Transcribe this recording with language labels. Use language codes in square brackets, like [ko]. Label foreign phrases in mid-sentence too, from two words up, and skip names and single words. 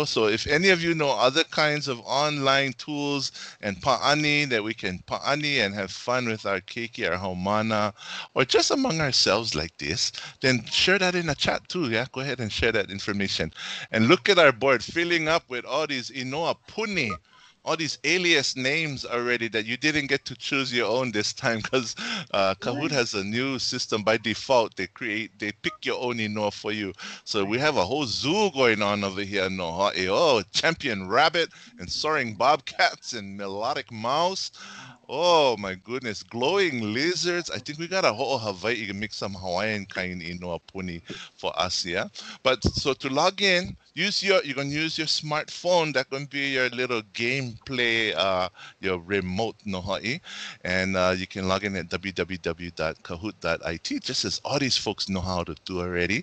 [en] So if any of you know other kinds of online tools and pa'ani that we can pa'ani and have fun with our keiki, our haumana, or just among ourselves like this, then share that in the chat too, yeah? Go ahead and share that information. And look at our board filling up with all these [haw] inoa puni, [en] all these alias names already that you didn't get to choose your own this time, because Kahoot has a new system by default. They pick your own inoa for you. So we have a whole zoo going on over here. No, champion rabbit and soaring bobcats and melodic mouse. Oh my goodness, glowing lizards. I think we got a whole Hawaii to make some Hawaiian kind [haw] inoa puni [en] for us, yeah. But so to log in, you're gonna use your smartphone. That's gonna be your little gameplay, your remote nohai, and you can log in at www.kahoot.it, just as all these folks know how to do already.